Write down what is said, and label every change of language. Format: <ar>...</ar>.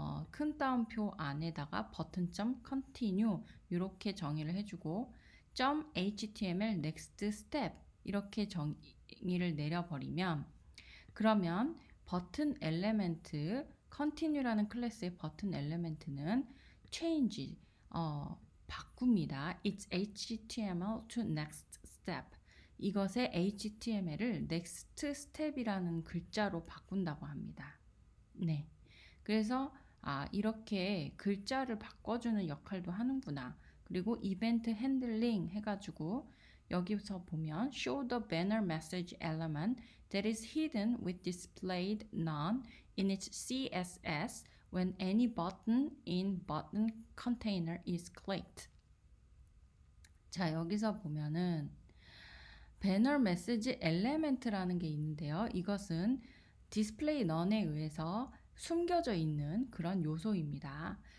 <ko>큰 따옴표 안에다가 버튼.continue 이렇게 정의를 해주고 .html next step 이렇게 정의를 내려버리면 그러면 버튼 엘레멘트 continue라는 클래스의 버튼 엘레멘트는 change 바꿉니다.</ko> <en>It's HTML to next step</en> <ko>이것의 HTML을 next step이라는 글자로 바꾼다고 합니다. 네. 그래서 이렇게 글자를 바꿔주는 역할도 하는구나. 그리고 이벤트 핸들링 해가지고 여기서 보면</ko> <en>show the banner message element that is hidden with displayed none in its CSS when any button in button container is clicked.</en> <ko>자, 여기서 보면은 배너 메시지 엘레멘트라는 게 있는데요. 이것은 디스플레이 넌에 의해서 숨겨져 있는 그런 요소입니다.</ko>